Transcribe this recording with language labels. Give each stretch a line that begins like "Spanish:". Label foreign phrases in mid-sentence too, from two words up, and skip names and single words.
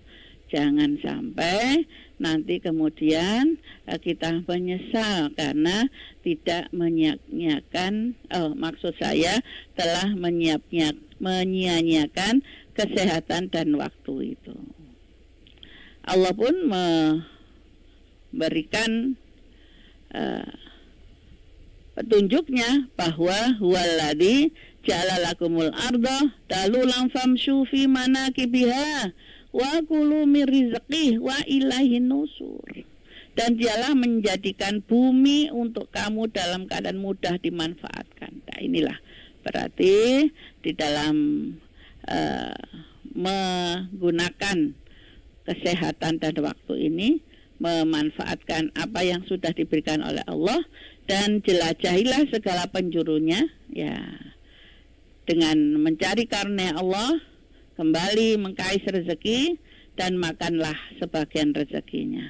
Indonesian: Jangan sampai nanti kemudian kita menyesal karena tidak menyia-nyiakan, maksud saya telah menyia-nyiakan kesehatan dan waktu itu. Allah pun memberikan petunjuknya bahwa
Arabic: هو الذي جعل لكم الأرض ذلولا فامشوا في مناكبها وكلوا من رزقه وإليه النشور.
Indonesian: Dan dialah menjadikan bumi untuk kamu dalam keadaan mudah dimanfaatkan. Nah, inilah berarti di dalam menggunakan kesehatan dan waktu ini memanfaatkan apa yang sudah diberikan oleh Allah, dan jelajahilah segala penjurunya ya, dengan mencari karunia Allah, kembali mengkais rezeki dan makanlah sebagian rezekinya.